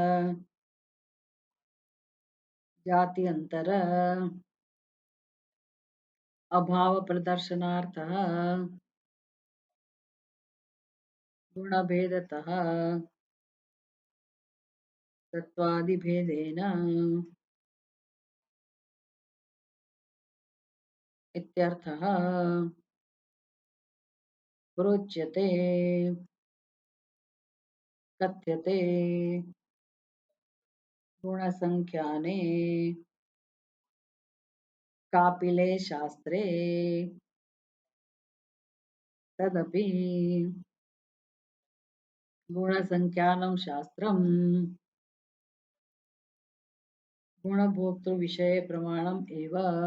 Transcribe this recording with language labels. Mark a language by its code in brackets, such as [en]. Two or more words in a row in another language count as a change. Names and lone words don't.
[sa] जाति अन्तर अभाव प्रदर्शनार्थ गुण भेदतः तत्त्वादि भेदेन इत्यर्थः प्रोच्यते कथ्यते गुणसंख्याने कापिले शास्त्रे तदपि गुणसंख्यानं शास्त्रम् गुणभोक्तृविषये प्रमाणम् एव